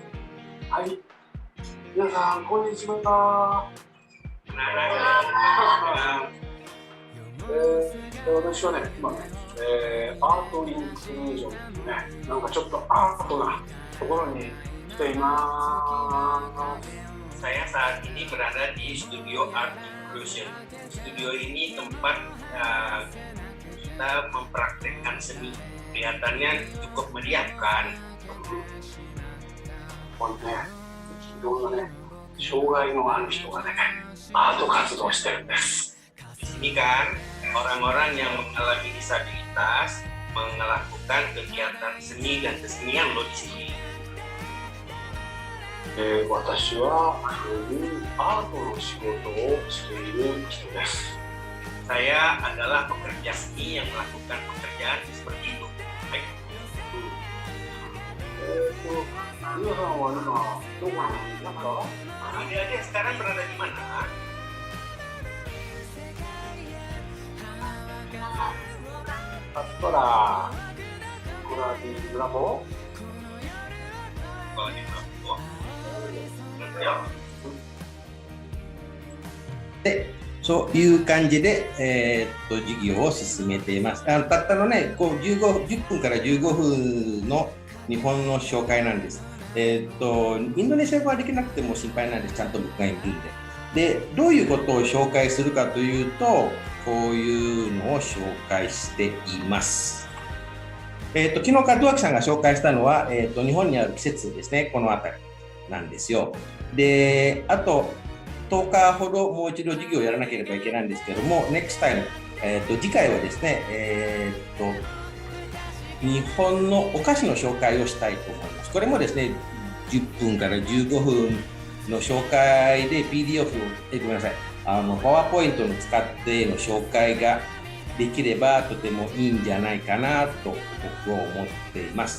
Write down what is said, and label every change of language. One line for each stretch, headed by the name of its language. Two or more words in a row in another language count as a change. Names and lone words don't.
Japanese: はい。皆さん、こんにちは。私はね、今ね、アートインクルージョンってね、なんかちょっとアートなところに来ています。
Indonesian: Saya saat ini berada di studio Art Inclusion. Studio ini tempat kita mempraktekkan seni. Kelihatannya cukup meriah kan?
Japanese: これね、いろんなね、障害のある人がね、アート活動してるんです。
Indonesian: Di sini kan orang-orang yang mengalami disabilitas melakukan kegiatan seni dan kesenian loh di sini.
Japanese: 私はそういうアートの仕事をしている人です。
Indonesian: Saya adalah pekerja seni yang melakukan pekerjaan seperti itu.
Japanese: 皆さんは今どこにいますか？
Indonesian: Adik-adik sekarang berada di mana? Sekolah di Bravo. Sekolah di Bravo. Ya.
Japanese: で、そういう感じで、授業を進めています。たったのね、10分から15分の日本の紹介なんです。インドネシア語はできなくても心配なんです。ちゃんと僕がいるんで。で、どういうことを紹介するかというと、こういうのを紹介しています。昨日、門脇さんが紹介したのは、日本にある季節ですね、この辺りなんですよ。で、あと、10日ほどもう一度授業をやらなければいけないんですけども、
English: NEXT time、
Japanese: 次回はですね、日本のお菓子の紹介をしたいと思います。これもですね、10分から15分の紹介で PDF を、ごめんなさい、パワーポイントを使っての紹介ができればとてもいいんじゃないかなと僕は思っています。